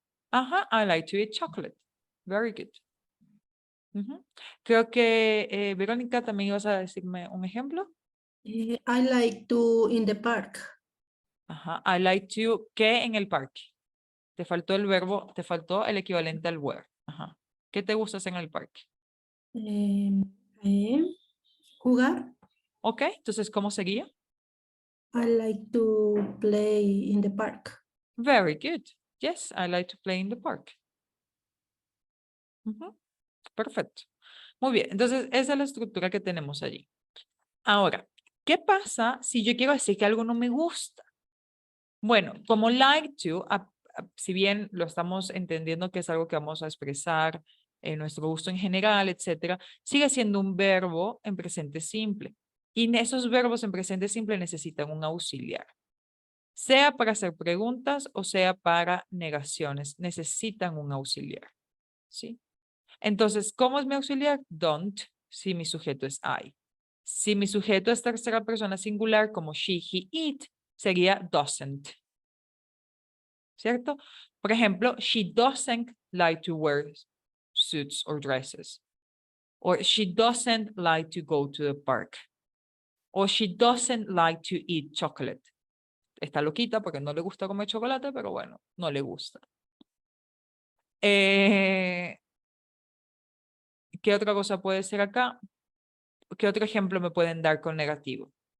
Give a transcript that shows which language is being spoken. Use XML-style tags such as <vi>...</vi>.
<en>Ajá, I like to eat chocolate. Very good. Ujú.</en> <es>Creo que Verónica también ibas a decirme un ejemplo.</es> <en>I like to in the park.</en> <es>Ajá,</es> <en>I like to,</en> <es>¿qué en el parque? Te faltó el verbo, te faltó el equivalente al where. Ajá. ¿Qué te gusta hacer en el parque? Jugar. Ok, entonces, ¿cómo sería?</es> <en>I like to play in the park. Very good. Yes, I like to play in the park.</en> <es>Ujú. Perfecto. Muy bien, entonces esa es la estructura que tenemos allí. Ahora, ¿qué pasa si yo quiero decir que algo no me gusta? Bueno, como like to, si bien lo estamos entendiendo que es algo que vamos a expresar en nuestro gusto en general, etcétera, sigue siendo un verbo en presente simple. Y esos verbos en presente simple necesitan un auxiliar. Sea para hacer preguntas o sea para negaciones, necesitan un auxiliar. ¿Sí? Entonces, ¿cómo es mi auxiliar? Don't, si mi sujeto es I. Si mi sujeto es tercera persona singular, como she, he, it, sería doesn't. ¿Cierto? Por ejemplo,</es> <en>she doesn't like to wear suits or dresses. Or she doesn't like to go to the park. Or she doesn't like to eat chocolate.</en> <es>Está loquita porque no le gusta comer chocolate, pero bueno, no le gusta. ¿Qué otra cosa puede ser acá? ¿Qué otro ejemplo me pueden dar con negativo?</es>